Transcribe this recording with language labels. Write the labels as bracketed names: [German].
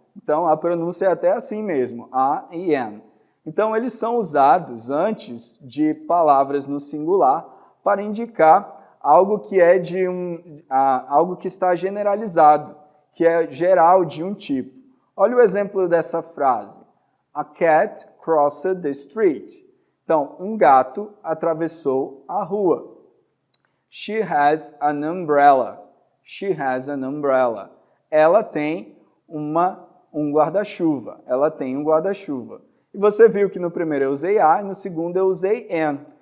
[Portuguese] Então a pronúncia é até assim mesmo, a e an. Então, eles são usados antes de palavras no singular para indicar algo que é algo que está generalizado, que é geral de um tipo. Olha o exemplo dessa frase. [English] A cat crossed the street. [Portuguese] Então, um gato atravessou a rua. [English] She has an umbrella. She has an umbrella. [Portuguese] Ela tem um guarda-chuva. Ela tem um guarda-chuva. E você viu que no primeiro eu usei a e no segundo eu usei an.